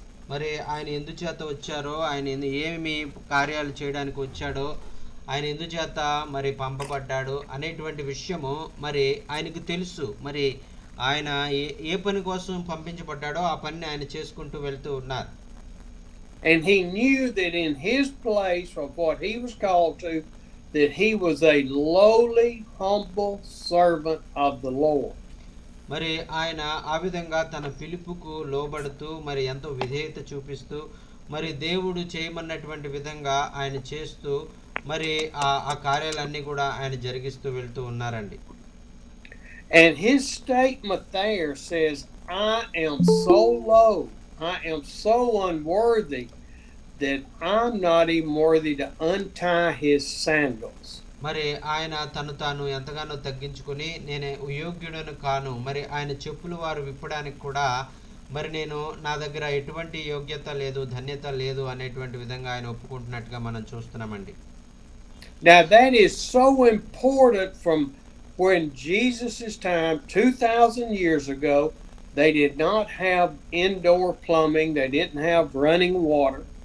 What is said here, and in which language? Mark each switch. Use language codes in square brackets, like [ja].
[te] మరి ఆయన ఎందుచేత వచ్చారో, ఆయన ఏమి కార్యాలు చేయడానికి వచ్చాడో, ఆయన ఎందుచేత మరి పంపబడ్డాడు అనేటువంటి విషయము మరి ఆయనకు తెలుసు. మరి ఆయన ఏ పని కోసం పంపించబడ్డాడో ఆ పనిని ఆయన చేసుకుంటూ వెళ్తూ ఉన్నారు. [en] And he knew that in his place of what he was called to, that he was a lowly, humble servant of the Lord. [te] మరి ఆయన ఆ విధంగా తన పిలుపుకు లోబడుతూ మరి ఎంతో విధేయత చూపిస్తూ మరి దేవుడు చేయమన్నటువంటి విధంగా ఆయన చేస్తూ మరి ఆ కార్యాలన్నీ కూడా ఆయన జరిగిస్తూ వెళ్తూ ఉన్నారండి. [en] And his statement there says, I am so low, I am so unworthy that I'm not even worthy to untie his sandals. [te] మరి ఆయన తను తాను ఎంతగానో తగ్గించుకొని నేను యోగ్యుడను కాను, మరి ఆయన చెప్పులు వారు విప్పడానికి కూడా మరి నా దగ్గర ఎటువంటి యోగ్యత లేదు, ధన్యత లేదు అనేటువంటి విధంగా ఆయన ఒప్పుకుంటున్నట్టుగా మనం చూస్తున్నామండి. [en] Now that is so important. From when Jesus' time 2000 years ago, they did not have indoor plumbing, they didn't have running water.